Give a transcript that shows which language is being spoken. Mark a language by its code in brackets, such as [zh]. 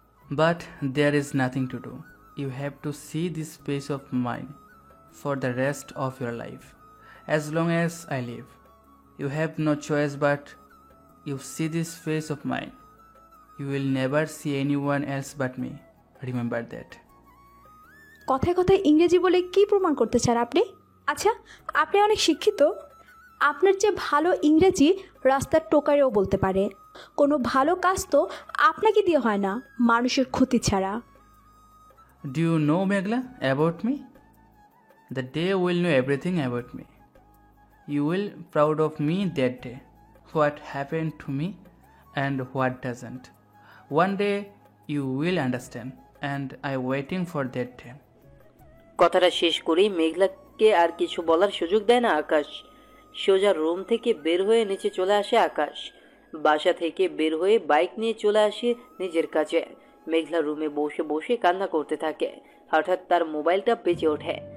[en] But there is nothing to do. You have to see this face of mine for the rest of your life. As long as I live, you have no choice but you see this face of mine. You will never see anyone else but me. Remember that. [bn] কথায় কথায় ইংরেজি বলে কি প্রমাণ করতে চান আপনি? আচ্ছা, আপনি অনেক শিক্ষিত। আপনার চেয়ে ভালো ইংরেজি রাস্তার টোকারেও বলতে পারে। কোনো ভালো কাজ তো আপনাকে দিয়ে হয় না, মানুষের ক্ষতি ছাড়া। [en] Do you know, Megla, about me? The day will know everything about me. You will proud of me that day. What happened to me and what doesn't. One day you will understand, and I'm waiting for that day. [bn] কথাটা শেষ করেই মেঘলাকে আর কিছু বলার সুযোগ দেয় না আকাশ। সোজা room থেকে বের হয়ে নিচে চলে আসে আকাশ। বাসা থেকে বের হয়ে বাইক নিয়ে চলে আসে নিজের কাছে। মেঘলা রুমে বসে বসে কান্না করতে থাকে। হঠাৎ তার মোবাইলটা বেজে ওঠে।